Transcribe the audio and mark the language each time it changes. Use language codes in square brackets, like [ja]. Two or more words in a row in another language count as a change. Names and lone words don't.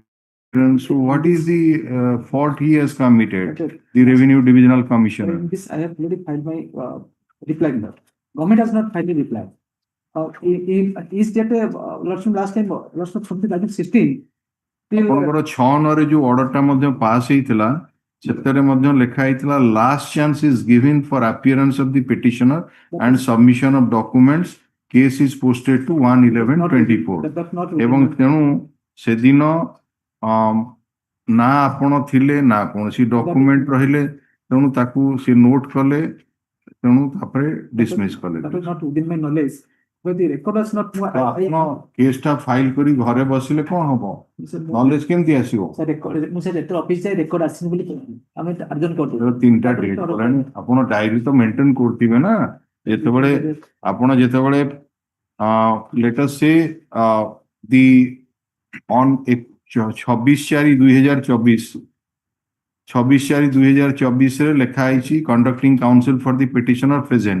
[en] So what is the fault he has committed? The Revenue Divisional Commissioner. In this, I have already filed my reply note. Government has not filed a reply. Is that last time, from 2016 till [or] ଆପଣଙ୍କର 6 ରେ ଯୋଉ ଅର୍ଡରଟା ମଧ୍ୟ ପାସ୍ ହେଇଥିଲା ସେଥିରେ ମଧ୍ୟ ଲେଖା ହେଇଥିଲା [en] last chance is given for appearance of the petitioner and submission of documents case is posted to 1/11/24 [or] ଏବଂ ତେଣୁ ସେଦିନ ନା ଆପଣ ଥିଲେ ନା କୌଣସି ଡକୁମେଣ୍ଟ ରହିଲେ ତେଣୁ ତାକୁ ସେ ନୋଟ କଲେ ତେଣୁ ତାପରେ ଡିସମିସ୍ କଲେ. [en] that was not within my knowledge. But the record was not. [or] ଆପଣ କେସଟା ଫାଇଲ କରି ଘରେ ବସିଲେ କଣ ହବ ନଲେଜ କେମିତି ଆସିବ? ମୁଁ ସେ ରେକର୍ଡ ଅଫିସ ଯାଇ ରେକର୍ଡ ଆସିନି ବୋଲି ଆମେ ଆର୍ଜନ କରିଦେବୁ. 3ଟା ଡେଟ୍ କଲାଣି ଆପଣ ଡାଏରୀ ତ ମେଣ୍ଟେନ କରୁଥିବେ ନା ଯେତେବେଳେ ଆପଣ ଯେତେବେଳେ [en] let us say the on 26/4/2024 [or] ରେ ଲେଖା ହେଇଛି [en] conducting counsel for the petitioner present.